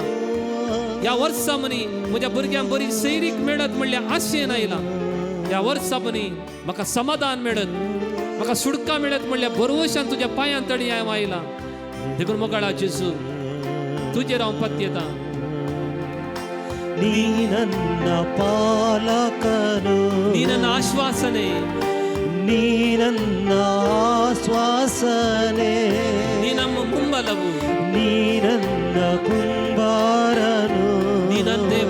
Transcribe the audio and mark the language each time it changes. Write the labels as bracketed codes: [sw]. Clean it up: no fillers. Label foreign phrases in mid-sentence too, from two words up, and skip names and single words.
[kok] ह्या वर्सा मनी म्हज्या भुरग्यांक बरी सैरीक मेळत म्हणल्यार आशेन आयला. ह्या वर्सा मनी म्हाका समाधान मेळत, म्हाका सुडका मेळत म्हणल्यार बरवशान तुज्या पांयां तळी हांव आयला. देखून मोगाळा जेजू तुजेर हांव पत्येता. [kn] ನೀ ನನ್ನ ಪಾಲಕನು, ನೀ ನನ್ನ ಆಶ್ವಾಸನೆ, ನೀ ನನ್ನ ಆಶ್ವಾಸನೆ ನೀ ನಮ್ಮ ಮುಂಬಲವು ನೀ ನನ್ನ ಕುಂಬಾರನು ನೀ ನನ್ನ ದೇವ